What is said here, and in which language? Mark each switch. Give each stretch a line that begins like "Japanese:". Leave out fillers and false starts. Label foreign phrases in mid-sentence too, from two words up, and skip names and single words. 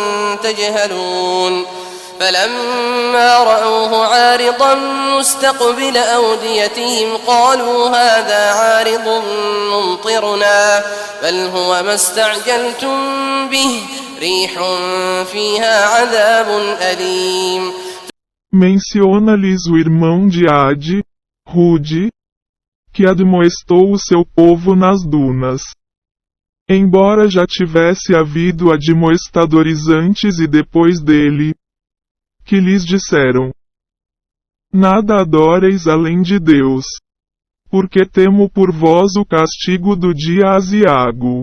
Arabic: تجهلون فلما رأوه عارضا مستقبل أوديتهم قالوا هذا عارض ممطرنا بل هو ما استعجلتم به ريح فيها عذاب أليم.
Portuguese: Menciona-lhes o irmão de Ade, Rude, que admoestou o seu povo nas dunas. Embora já tivesse havido admoestadores antes e depois dele, que lhes disseram: nada adoreis além de Deus, porque temo por vós o castigo do dia aziago.